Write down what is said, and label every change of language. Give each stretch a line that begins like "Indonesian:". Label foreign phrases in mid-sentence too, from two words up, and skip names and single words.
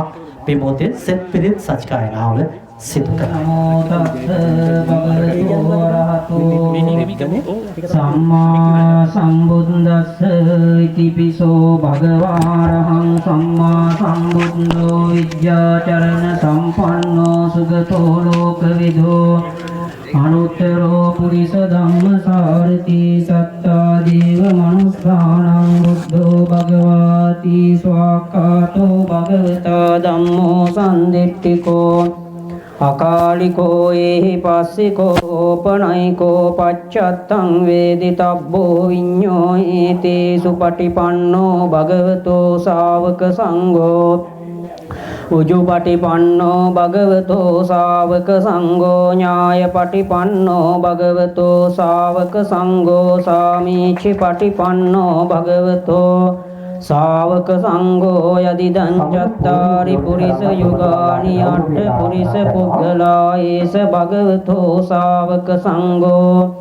Sinhala: මේ මොහොතේ සෙත් පිරිත් සත්කායනාව සිදු කරනවා.
Pali: සම්මා සම්බුද්දස්ස ඉතිපිසෝ භගවාරහං සම්මා සම්බුද්ධෝ විද්‍යාචරණ සම්පන්නෝ සුගතෝ ලෝකවිදෝ අනුත්තරෝ පුරිස ධම්මසාරති සත්තා දේව මනුස්සානං බුද්ධෝ භගවාති ස්වාක්ඛාතෝ භගවතා ධම්මෝ සම්දිට්ඨිකෝ අකාලිකෝ ඒහි පස්සිකෝ ඕපනයිකෝ පච්චත්තං වේදිතබ්බෝ විඤ්ඤෝ ඒතේ සුපටිපන්නෝ භගවතෝ ශාවක සංඝෝ උජුපටිපන්නෝ භගවතෝ ශාවක සංඝෝ ඥායපටිපන්නෝ භගවතෝ ශාවක සංඝෝ සාමීචි පටිපන්නෝ භගවතෝ ශාවක සංඝෝ යදිදං චත්තාරි පුරිස යුගානි අට්ඨ පුරිස පුද්ගලා ඒස භගවතෝ ශාවක සංඝෝ